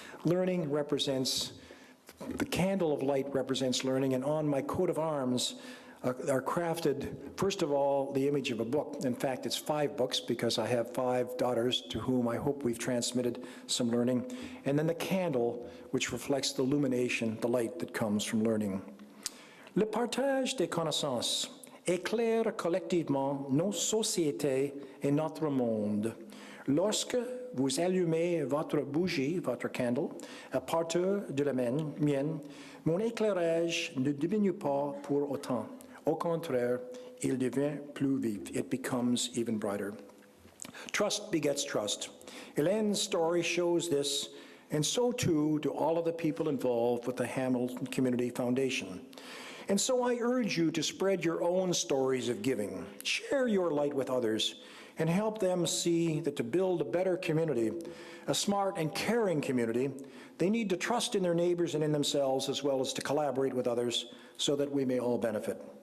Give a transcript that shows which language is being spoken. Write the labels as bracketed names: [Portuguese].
[English] Learning represents, the candle of light represents learning, and on my coat of arms are crafted, first of all, the image of a book. In fact, it's 5 books because I have 5 daughters to whom I hope we've transmitted some learning. And then the candle, which reflects the illumination, the light that comes from learning. [French] Le partage des connaissances éclaire collectivement nos sociétés et notre monde. Lorsque vous allumez votre bougie, votre candle, à partir de la mienne, mon éclairage ne diminue pas pour autant. Au contraire, il devient plus vif. [English] It becomes even brighter. Trust begets trust. Elaine's story shows this, and so too do all of the people involved with the Hamilton Community Foundation. And so I urge you to spread your own stories of giving. Share your light with others and help them see that to build a better community, a smart and caring community, they need to trust in their neighbors and in themselves, as well as to collaborate with others so that we may all benefit.